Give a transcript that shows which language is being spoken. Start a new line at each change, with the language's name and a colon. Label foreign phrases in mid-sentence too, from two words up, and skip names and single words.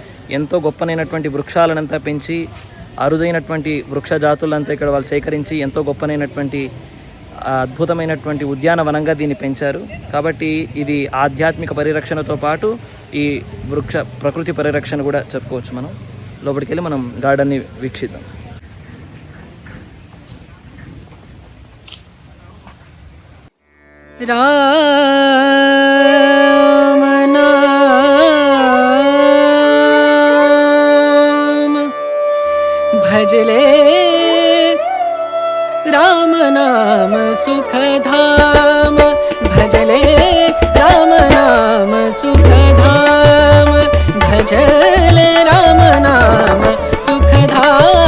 Telugu: ఎందుకంటే ఎంతో గొప్పనైనటువంటి వృక్షాలనంతా పెంచి అరుదైనటువంటి వృక్ష జాతులంతా ఇక్కడ వాళ్ళు సేకరించి ఎంతో గొప్పనైనటువంటి అద్భుతమైనటువంటి ఉద్యానవనంగా దీన్ని పెంచారు. కాబట్టి ఇది ఆధ్యాత్మిక పరిరక్షణతో పాటు ఈ ప్రకృతి పరిరక్షణ కూడా చెప్పుకోవచ్చు. మనం లోపలికి వెళ్ళి మనం గార్డెన్ని వీక్షిద్దాం.
Hindi: भजले राम नाम सुखधाम, भजले राम नाम सुखधाम, भजले राम नाम सुखधाम।